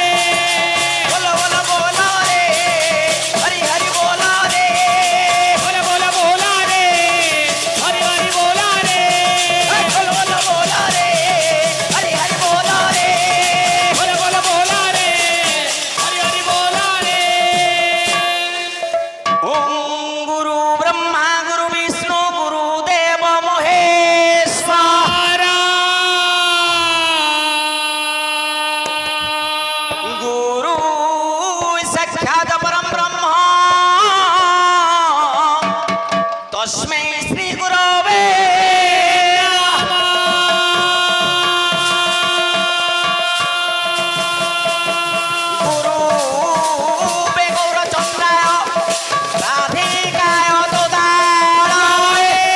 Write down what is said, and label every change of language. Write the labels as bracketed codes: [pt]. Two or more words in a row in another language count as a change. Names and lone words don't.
[or] ବୋଲ ବୋଲ ବୋଲ ରେ ହରି ହରି ବୋଲ ରେ ବୋଲ ବୋଲ ବୋଲ ରେ ହରି ହରି ବୋଲ ରେ ବୋଲ ବୋଲ ବୋଲ ରେ ହରି ହରି ବୋଲ ରେ ବୋଲ ବୋଲ ବୋଲ ରେ ହରି ହରି ବୋଲ ରେ [sa] ओम गुरु ब्रह्मा गुरु विष्णु गुरु देव महेश्वर गुरु साक्षात् परम ब्रह्म तस्मै श्री गुरवे गुरु गौरचंद्राय राधिकाय तदालये